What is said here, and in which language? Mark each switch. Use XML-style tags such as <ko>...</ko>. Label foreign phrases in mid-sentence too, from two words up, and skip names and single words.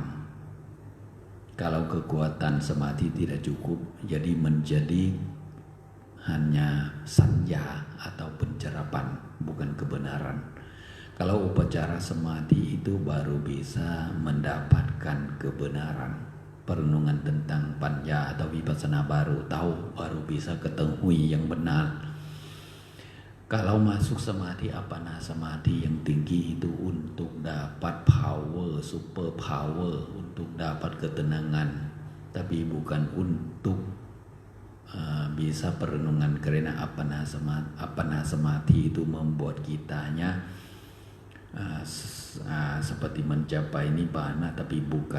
<id>Kalau kekuatan samadhi tidak cukup, jadi menjadi hanya sanya atau pencerapan, bukan kebenaran. Kalau upacara samadhi itu baru bisa mendapatkan kebenaran. Perenungan tentang panya atau vipassana baru tahu, baru bisa ketahui yang benar. Kalau masuk samadhi apana samadhi yang tinggi itu untuk dapat power,</id> <en>super power,</en> <id>untuk dapat ketenangan, tapi bukan untuk bisa perenungan, karena apana samadhi itu membuat kitanya seperti mencapai nibbana, tapi bukan.</id>